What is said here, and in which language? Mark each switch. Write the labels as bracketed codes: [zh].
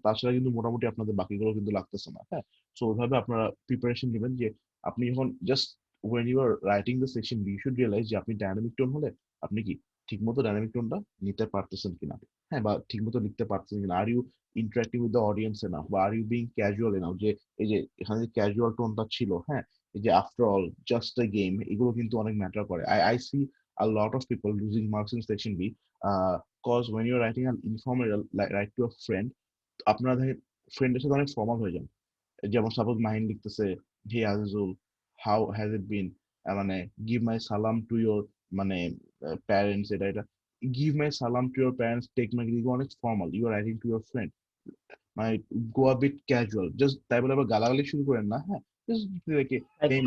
[bn] তাছাড়া কিন্তু মোটামুটি আপনাদের বাকিগুলো কিন্তু লাগতেছে না, হ্যাঁ। সো ওইভাবে আপনারা প্রিপারেশন নেবেন যে আপনি যখন just [en] when you are writing the section you should realise [bn] যে আপনি ডায়নামিক টোন হলে আপনি কি ঠিকমতো ডায়নামিক টোনটা নিতে পারতেছেন কিনা, হ্যাঁ, বা ঠিকমতো লিখতে পারতেছেন কিনা। [en] are you interacting with the audience enough, বা are you being casual enough, [bn] যে এই যে এখানে যে ক্যাজুয়াল টোনটা ছিল, হ্যাঁ, এই যে আফটার অল জাস্ট আ গেম, এগুলো কিন্তু অনেক ম্যাটার করে। [en] I see a lot of people losing marks in section B, cause when you're writing an informal write to a friend, [bn] আপনারা দেখেন ফ্রেন্ডের সাথে অনেক ফর্মাল হয়ে যান। যেমন সাপোজ মাহিন লিখতেছে, [en] hey Azizul, how has it been, মানে give my salam to your, মানে parents, এটা এটা give my salam to your parents, take my, [bn] অনেক formal. [en] you are writing to your friend, মানে go a bit casual, [bn] জাস্ট তাই বলে আবার গালাগালি শুরু করেন না, হ্যাঁ, জাস্ট রেখে হে ম্যান